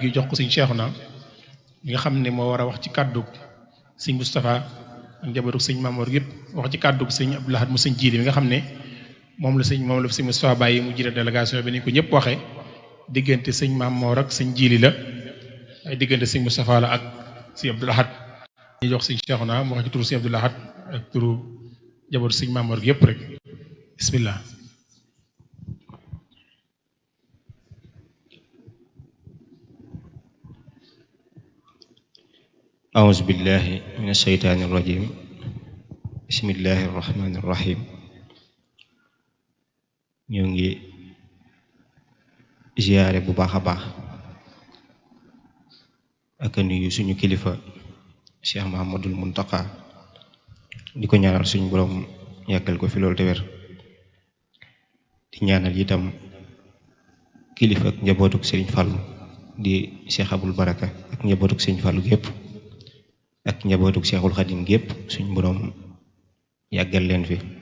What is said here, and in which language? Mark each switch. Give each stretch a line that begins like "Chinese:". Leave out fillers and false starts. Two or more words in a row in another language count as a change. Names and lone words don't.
Wolof: gi jox ko sëñ Cheikhouna mi nga xam ne moo war a wax ci kàddu sëñ Moustapha ak njabootu sëñ Mamour yëpp wax ci kàddu sëñ Abdou Lahad mu sëñ Jiili mi nga xam ne moom la sëñ Moustapha bàyyi mu jiite délégation bi ni ko ñëpp waxee diggante sëñ Mamour ak sëñ Jiili la ay diggante sëñ Moustapha la ak sëñ Abdou Lahad ñu jox sëñ Cheikhouna mu wax ci turu sëñ Abdou Lahad ak turu njabootu sëñ Mamour yëpp rek bismillah.
Arabic: أعوذ بالله من الشيطان الرجيم بسم الله الرحمن الرحيم
Wolof: ñoo ngi ziyaare bu baax a baax ak nuyu suñu kilifa Cheikh Mouhamadoul Mountakha di ko ñaanal suñu borom yàggal ko fi loolu te wér di ñaanal itam kilifa ak njabootuk Serigne Fallou di Cheikh Aboul Baraka ak njabootuk Serigne Fallou gépp ak njabootuk Cheikhul Khadim gépp suñu borom yàggal leen fi